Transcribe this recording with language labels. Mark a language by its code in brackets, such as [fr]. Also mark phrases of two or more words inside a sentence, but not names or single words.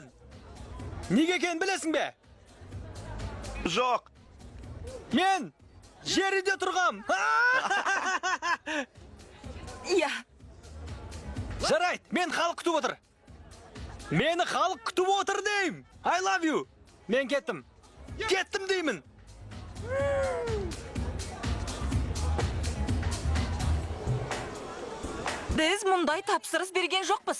[kk] Неге екен білесің бе? Жоқ. Мен жерінде тұрғам. иә. Жарайды, мен халық күтіп отыр. Мені халық күтіп отыр дейм. [en] I love you. [kk] Мен кеттім деймін. Біз мұндай тапсырыс берген жоқпыз.